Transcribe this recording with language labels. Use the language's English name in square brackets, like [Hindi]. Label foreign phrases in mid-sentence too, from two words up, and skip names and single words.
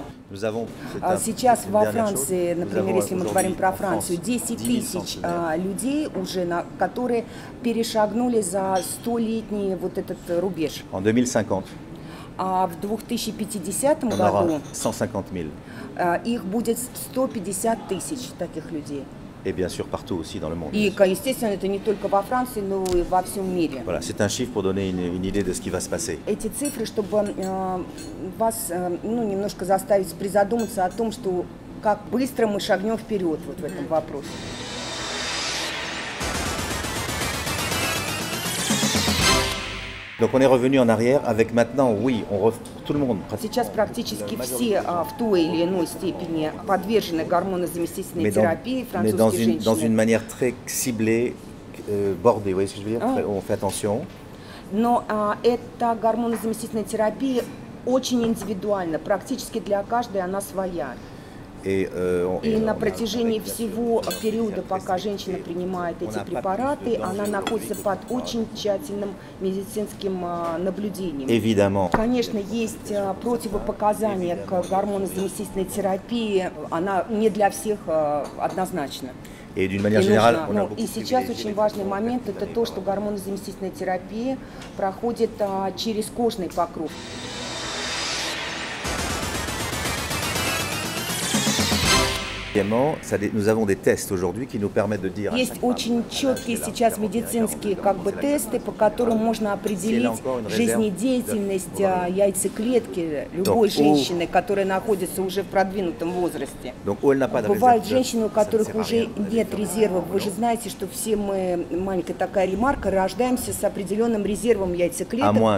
[Russian] Сейчас во Франции, например, если мы говорим про Францию, 10 тысяч людей уже, которые перешагнули за 100-летний вот этот рубеж. [French] En 2050. [Russian] А в 2050 году 150 000. Их будет 150 тысяч таких людей. [French] Et bien sûr partout aussi dans le monde. [Russian] И, естественно, это не только во Франции, но и во всем мире. [French] Voilà, c'est un chiffre pour donner une idée de ce qui va se passer. [Russian] Эти цифры, чтобы вас немножко заставить призадуматься о том, что как быстро мы шагнем вперед вот в этом вопросе. [French] Donc on est revenu en arrière avec maintenant, oui, tout le monde. [Russian] Сейчас практически все в той или иной степени подвержены гормонозаместительной терапии, французские женщины. [French] Dans une manière très ciblée, bordée, vous voyez ce que je veux dire? On fait attention. [Russian] Но эта гормонозаместительная терапия очень индивидуальна, практически для каждой она своя. И на протяжении всего периода, пока женщина принимает эти препараты, она находится под очень тщательным медицинским наблюдением. [French] Évidemment. [Russian] Конечно, есть противопоказания к гормонозаместительной терапии, она не для всех однозначна. [French] Et d'une manière générale, [Russian] и сейчас очень важный момент – это то, что гормонозаместительная терапия проходит через кожный покров. [French] Nous avons des tests aujourd'hui qui nous permettent de dire. [Russian] Есть очень четкие сейчас медицинские тесты, по которым можно определить жизнедеятельность яйцеклетки любой женщины, которая находится уже в продвинутом возрасте. Бывают женщины, у которых уже нет резервов. Вы же знаете, что все мы, маленькая такая ремарка, рождаемся с определенным резервом яйцеклеток.